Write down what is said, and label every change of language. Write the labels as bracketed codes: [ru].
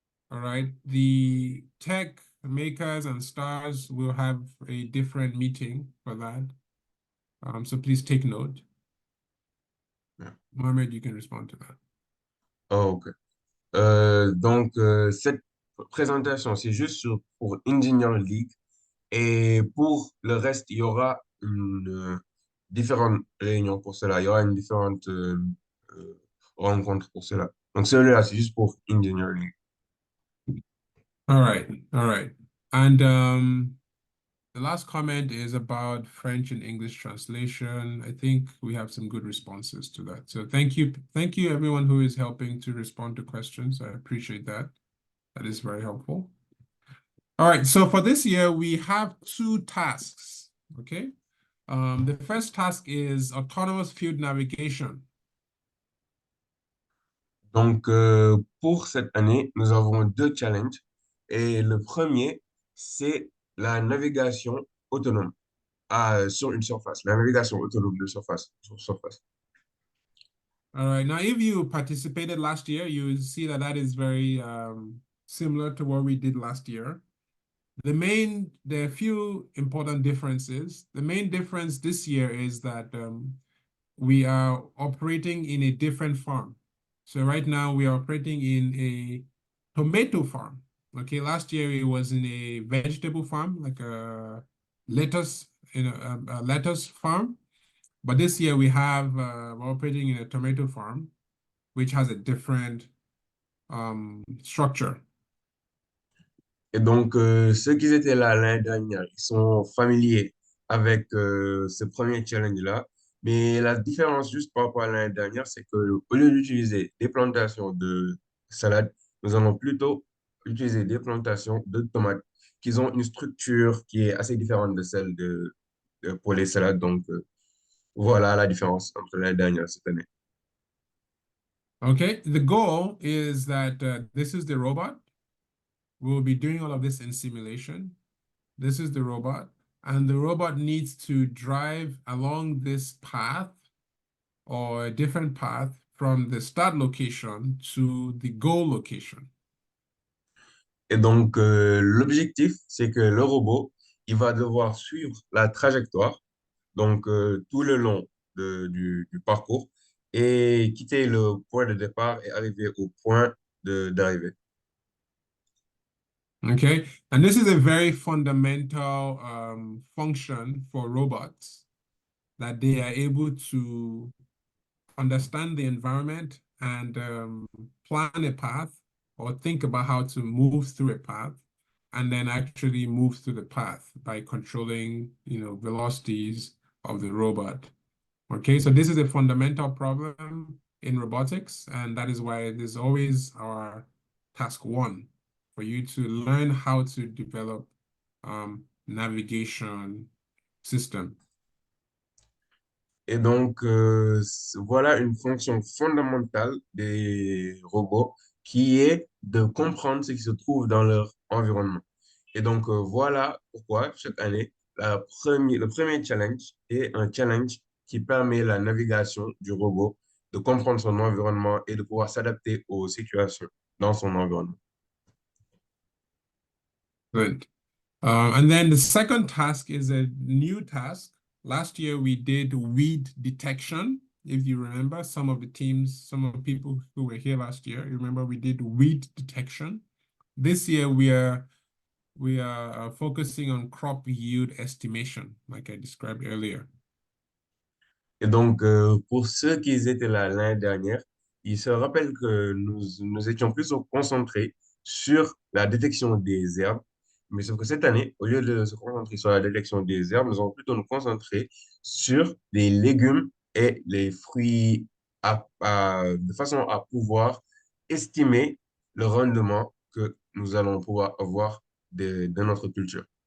[en] All right, the tech makers and stars will have a different meeting for that. So please take note. Yeah. Mohamed, you can respond to that. Oh, ok. [fr] Donc, cette présentation, c'est juste pour Engineer League. Et pour le reste, il y aura différentes réunions pour cela. Il y aura une différente rencontre pour cela. Donc, celui-là, c'est juste pour Engineering. [en] All right, all right. And the last comment is about French and English translation. I think we have some good responses to that. So thank you everyone who is helping to respond to questions. I appreciate that. That is very helpful. All right, so for this year, we have 2 tasks, okay? The first task is autonomous field navigation. [fr] Donc, pour cette année, nous avons 2 challenges. Et le premier, c'est la navigation autonome sur une surface. La navigation autonome de surface, sur surface. [en] All right, now if you participated last year, you will see that is very similar to what we did last year. There are a few important differences. The main difference this year is that we are operating in a different farm. So right now we are operating in a tomato farm. Okay, last year it was in a vegetable farm, like a lettuce, a lettuce farm. But this year we're operating in a tomato farm, which has a different structure. [fr] Et donc, ceux qui étaient là l'année dernière, ils sont familiers avec ce premier challenge-là. Mais la différence juste par rapport à l'année dernière, c'est que au lieu d'utiliser des plantations de salade, nous allons plutôt utiliser des plantations de tomates qui ont une structure qui est assez différente de celle pour les salades. Donc, voilà la différence entre l'année dernière et cette année. [en] Okay, the goal is that this is the robot. We'll be doing all of this in simulation. This is the robot, and the robot needs to drive along this path or a different path from the start location to the goal location. [fr] Et donc, l'objectif, c'est que le robot, il va devoir suivre la trajectoire, donc tout le long du parcours, et quitter le point de départ et arriver au point d'arrivée. [en] Okay, and this is a very fundamental function for robots, that they are able to understand the environment and plan a path or think about how to move through a path and then actually move through the path by controlling, velocities of the robot. Okay, so this is a fundamental problem in robotics, and that is why it is always our task one for you to learn how to develop navigation system. [fr] Et donc, voilà une fonction fondamentale des robots qui est de comprendre ce qui se trouve dans leur environnement. Et donc, voilà pourquoi chaque année, le premier challenge est un challenge qui permet la navigation du robot, de comprendre son environnement et de pouvoir s'adapter aux situations dans son environnement. [en] Good. And then the second task is a new task. Last year we did weed detection. If you remember, some of the people who were here last year, you remember we did weed detection. This year we are focusing on crop yield estimation, like I described earlier. [fr] Et donc, pour ceux qui étaient là l'année dernière, ils se rappellent que nous étions plus concentrés sur la détection des herbes. Mais sauf que cette année, au lieu de se concentrer sur la détection des herbes, nous allons plutôt nous concentrer sur les légumes et les fruits de façon à pouvoir estimer le rendement que nous allons pouvoir avoir de notre culture.